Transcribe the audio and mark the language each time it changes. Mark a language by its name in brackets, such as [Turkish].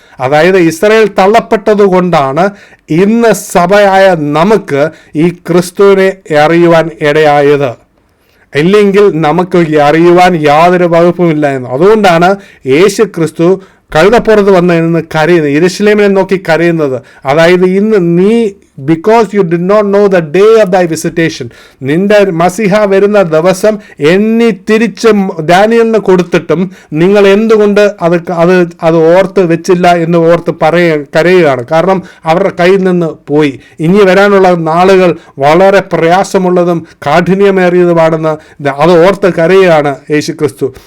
[Malayalam] അതായത് ഇസ്രായേൽ തള്ളപ്പെട്ടത് കൊണ്ടാണ് ഇന്ന് സഭയായ നമുക്ക് ഈ ക്രിസ്തുവിനെ അറിയുവാൻ ഇടയായത്. ഇല്ലെങ്കിൽ നമുക്ക് അറിയുവാൻ യാതൊരു വകുപ്പുമില്ലായിരുന്നു. അതുകൊണ്ടാണ് യേശു ക്രിസ്തു കഴുതപ്പുറത്ത് വന്ന് കരയുന്നത്, യെരൂശലേമിനെ നോക്കി കരയുന്നത്. അതായത് ഇന്ന് നീ [English] because you did not know the day of thy visitation. [Malayalam] നിന്റെ മസിഹ വരുന്ന ദിവസം എണ്ണി തിരിച്ച് ദാനിയേലിന് കൊടുത്തിട്ടും നിങ്ങൾ എന്തുകൊണ്ട് അത് ഓർത്ത് വെച്ചില്ല എന്ന് ഓർത്ത് കരയുകയാണ്. കാരണം അവരുടെ കയ്യിൽ നിന്ന് പോയി. ഇനി വരാനുള്ള നാളുകൾ വളരെ പ്രയാസമുള്ളതും കാഠിന്യമേറിയതുമാണെന്ന് അത് ഓർത്ത് കരയുകയാണ് യേശുക്രിസ്തു.